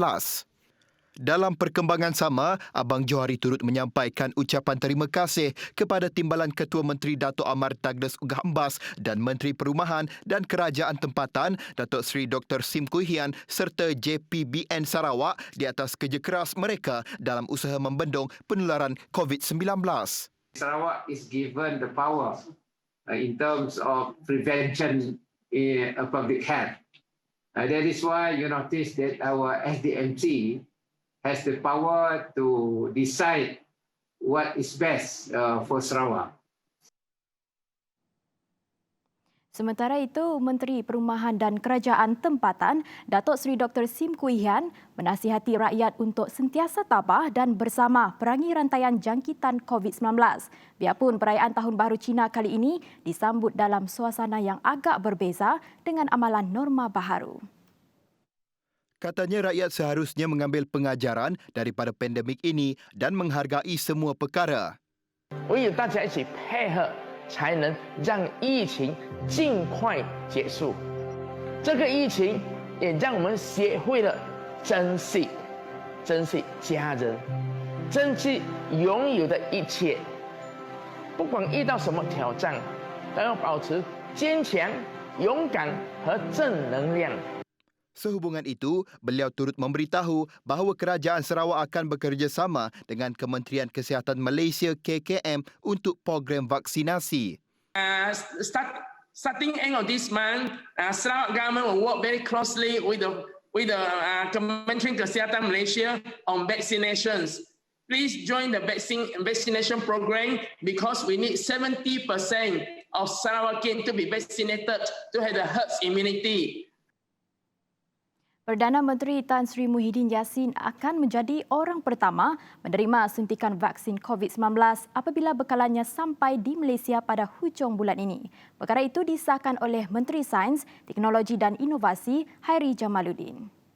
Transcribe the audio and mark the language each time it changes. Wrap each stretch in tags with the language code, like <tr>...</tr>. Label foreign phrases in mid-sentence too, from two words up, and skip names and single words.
<ms>Dalam perkembangan sama, Abang Johari turut menyampaikan ucapan terima kasih kepada Timbalan Ketua Menteri Datuk Amar Douglas Ugahambas dan Menteri Perumahan dan Kerajaan Tempatan Datuk Seri Dr. Sim Kui Hian serta JPBN Sarawak di atas kerja keras mereka dalam usaha membendung penularan COVID-19.</ms> <en>Sarawak is given the power in terms of prevention in public health. That is why you notice that our SDMC has the power to decide what is best for Sarawak.</en> <ms>Sementara itu, Menteri Perumahan dan Kerajaan Tempatan, Datuk Seri Dr. Sim Kui Hian, menasihati rakyat untuk sentiasa tabah dan bersama perangi rantaian jangkitan COVID-19. Biarpun perayaan Tahun Baru Cina kali ini disambut dalam suasana yang agak berbeza dengan amalan norma baharu. Katanya rakyat seharusnya mengambil pengajaran daripada pandemik ini dan menghargai semua perkara.</ms> <zh>唯有大家一起配合，才能让疫情尽快结束。这个疫情也让我们学会了珍惜家人，珍惜拥有的一切。不管遇到什么挑战，都要保持坚强、勇敢和正能量。</zh> <ms>Sehubungan itu, beliau turut memberitahu bahawa kerajaan Sarawak akan bekerjasama dengan Kementerian Kesihatan Malaysia KKM untuk program vaksinasi.</ms> <en>Starting end of this month, Sarawak government will work very closely with the Kementerian Kesihatan Malaysia on vaccinations. Please join the vaccination program because we need 70% of Sarawakian to be vaccinated to have the herd immunity.</en> <ms>Perdana Menteri Tan Sri Muhyiddin Yassin akan menjadi orang pertama menerima suntikan vaksin COVID-19 apabila bekalannya sampai di Malaysia pada hujung bulan ini. Perkara itu disahkan oleh Menteri Sains, Teknologi dan Inovasi Hairi Jamaluddin.</ms>